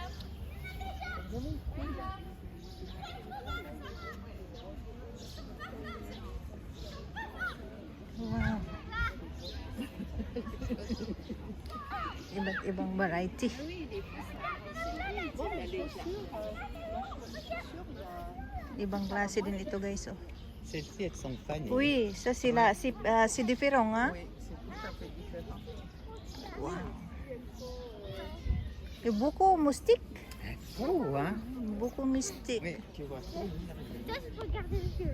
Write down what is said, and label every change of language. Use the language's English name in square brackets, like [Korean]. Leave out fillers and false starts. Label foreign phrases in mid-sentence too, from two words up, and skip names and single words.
[Filipino] Wow. Iba't ibang variety. Ibang klase din ito guys. Oh. [French] Celles-ci, elles sont fanées. Oui, ça c'est la c'est différent hein. Oui, c'est tout à fait différent. Wow. Et beaucoup moustiques. Beau, hein? Beaucoup moustiques. Mais tu vois ça? Toi, je peux regarder le jeu.